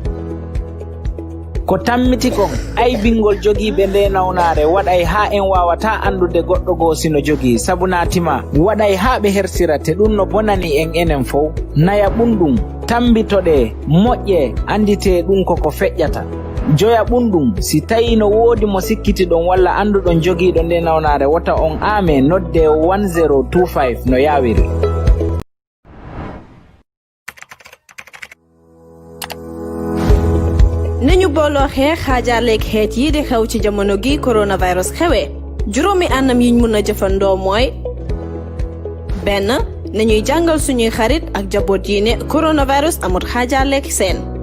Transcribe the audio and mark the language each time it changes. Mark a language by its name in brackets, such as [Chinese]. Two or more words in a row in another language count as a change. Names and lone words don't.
[Fula] ko tammiti kon aybingol jogiiɓe nde nawnare waɗay ha en wawata andude goɗɗo goo sino jogii sabu natima waɗay ha ɓe hersira te ɗum no bonani en enen fof naya ɓunɗum tambitoɗe moƴƴe andite ɗum koko feƴƴata joya ɓunɗum si tawi no woodi mo sikkitiɗon walla anduɗon jogiiɗo nde nawnare wata on aame nodde 1025 no yawiri [Wolof] nañu booloo xeex xaajaaleeg xeet yi di xew ci jamono gi coronavirus xewee juróomi anam yiñ mun a jëfandoo mooy benn nañuy jàngal suñuy xarit ak jaboot yi ne coronavirus amut xaajaaleeg seen